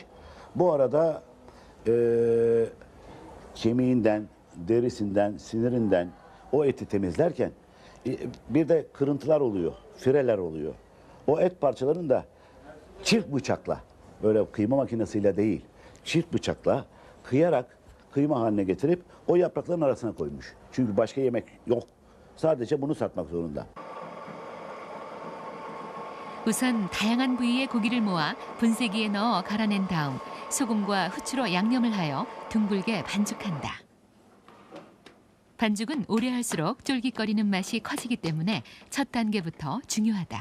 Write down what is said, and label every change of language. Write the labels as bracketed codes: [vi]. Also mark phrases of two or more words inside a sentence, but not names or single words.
[tr] Bu arada kemiğinden, derisinden, sinirinden o eti temizlerken bir de kırıntılar oluyor, fireler oluyor. O et parçalarını da çift bıçakla, böyle kıyma makinesiyle değil, çift bıçakla kıyarak kıyma haline getirip o yaprakların arasına koymuş. Çünkü başka yemek yok. Sadece bunu satmak zorunda. [ko] 우선 다양한 부위의 고기를 모아 분쇄기에 넣어 갈아낸 다음 소금과 후추로 양념을 하여 둥글게 반죽한다. 반죽은 오래 할수록 쫄깃거리는 맛이 커지기 때문에 첫 단계부터 중요하다.